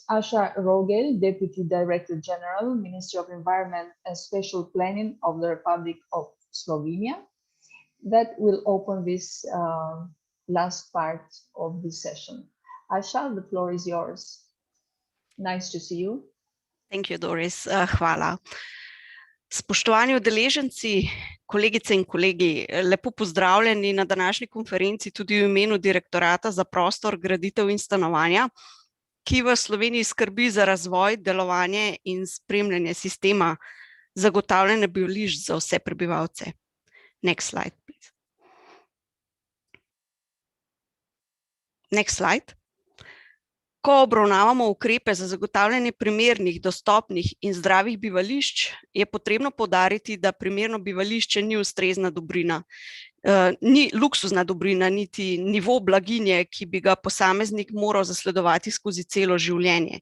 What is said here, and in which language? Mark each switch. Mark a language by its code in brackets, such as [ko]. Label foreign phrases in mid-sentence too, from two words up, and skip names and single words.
[en] Asha Rogel, Deputy Director General, Ministry of Environment and Spatial Planning of the Republic of Slovenia, that will open this last part of this session. Asha, the floor is yours. Nice to see you. Thank you, Doris. [sl] Hvala. Spoštovani udeleženci, kolegice in kolegi, lepo pozdravljeni na današnji konferenci tudi v imenu Direktorata za prostor, graditev in stanovanja, ki v Sloveniji skrbi za razvoj, delovanje in spremljanje sistema zagotavljanja bivališč za vse prebivalce. [en] Next slide, please. Next slide. [sl] Ko obravnavamo ukrepe za zagotavljanje primernih, dostopnih in zdravih bivališč, je potrebno poudariti, da primerno bivališče ni ustrezna dobrina, ni luksuzna dobrina, niti nivo blaginje, ki bi ga posameznik moral zasledovati skozi celo življenje.